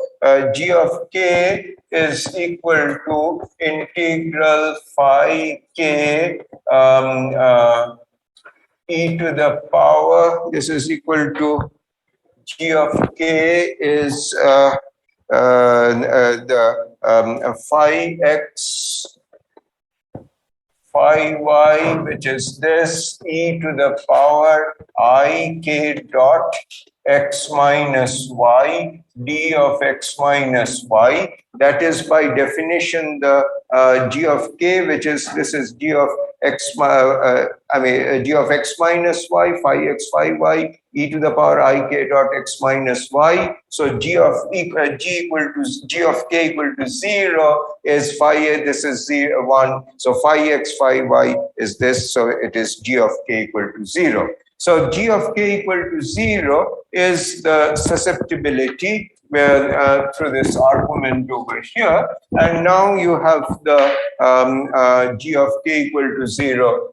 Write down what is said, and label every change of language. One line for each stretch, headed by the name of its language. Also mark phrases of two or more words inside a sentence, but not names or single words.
English: G of k is equal to integral phi k e to the power. This is equal to g of k is the phi x phi y, which is this e to the power I k dot x minus y d of x minus y. That is by definition the g of k, which is, this is g of x, g of x minus y, phi x phi y e to the power I k dot x minus y. So g of k equal to 0 is phi a, this is 0, 1. So phi x phi y is this, so it is g of k equal to 0. So G of k equal to 0 is the susceptibility where through this argument over here, and now you have the G of k equal to 0.